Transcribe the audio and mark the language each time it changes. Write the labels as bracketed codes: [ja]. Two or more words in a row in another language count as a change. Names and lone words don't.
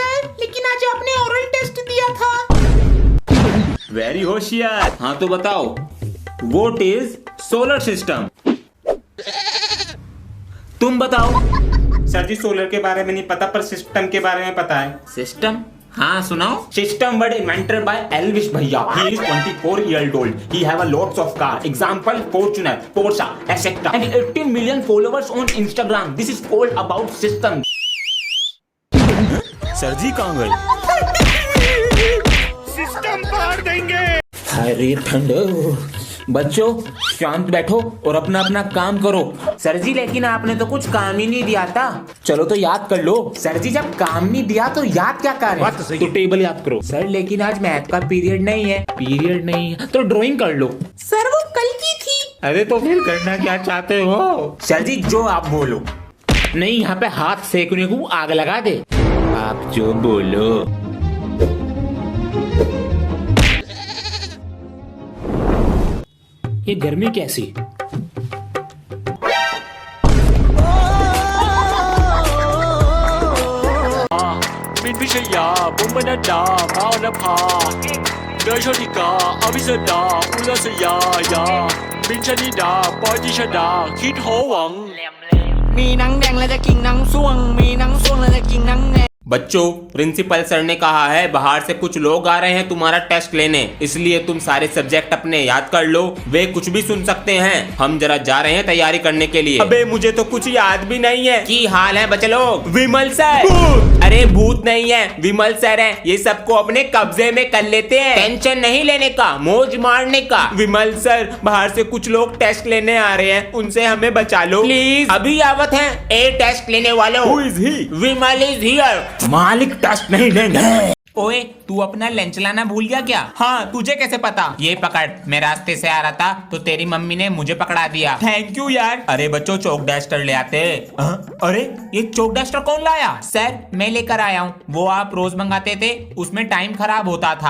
[hi] सर लेकिन आज आपने ओरल टेस्ट दिया था। वेरी होशियार। हाँ तो बताओ [en] what is solar system? [hi] तुम बताओ। सर जी सोलर के बारे में नहीं पता पर सिस्टम के बारे में पता है। सिस्टम? हाँ सुनाओ। [en] system word invented by Elvish भैया। He is 24 years old. He have a lots of car. Example Fortuner, Porsche, etc. And 18 million followers on Instagram. This is called about system. [hi] सर जी कहाँ गए? अरे ठंडो। बच्चों शांत बैठो और अपना अपना काम करो। सर जी लेकिन आपने तो कुछ काम ही नहीं दिया था। चलो तो याद कर लो। सर जी जब काम नहीं दिया तो याद क्या करें? तो टेबल याद करो। सर लेकिन आज मैथ का पीरियड नहीं है। पीरियड नहीं है तो ड्राइंग कर लो। सर वो कल की थी। अरे तो फिर करना क्या चाहते हो? सर जी जो आप बोलो। नहीं यहाँ पे हाथ सेकने को आग लगा दे। आप जो बोलो। ये गर्मी कैसी? [th] มินพิชยาบุญบรรดาพาวนภาเนยโชติกาอภิสดาอุลสยายาบินชนิดาปอยติชดาคิดโหวังมีหนังแดงแล้วจะกินหนังส่วงมีหนังส่วงแล้วจะกินหนังแดง [hi] बच्चों प्रिंसिपल सर ने कहा है बाहर से कुछ लोग आ रहे हैं तुम्हारा टेस्ट लेने, इसलिए तुम सारे सब्जेक्ट अपने याद कर लो। वे कुछ भी सुन सकते हैं। हम जरा जा रहे हैं तैयारी करने के लिए। अबे मुझे तो कुछ याद भी नहीं है। की हाल है बच्चे लोग? विमल सर। अरे भूत नहीं है, विमल सर है। ये सबको अपने कब्जे में कर लेते हैं। टेंशन नहीं लेने का, मौज मारने का। विमल सर बाहर से कुछ लोग टेस्ट लेने आ रहे हैं, उनसे हमें बचा लो प्लीज। अभी आवत है। ए टेस्ट लेने वालों। [en] Who is he? Vimal is here. [hi] मालिक टेस्ट नहीं लेंगे। ओए तू अपना लंच लाना भूल गया क्या? हाँ, तुझे कैसे पता? ये पकड़, मैं रास्ते से आ रहा था तो तेरी मम्मी ने मुझे पकड़ा दिया। [en] thank you [hi] यार। अरे बच्चों [en] chalk duster [hi] ले आते। अरे ये [en] chalk duster [hi] कौन लाया? सर मैं लेकर आया हूँ, वो आप रोज मंगाते थे, उसमें टाइम खराब होता था।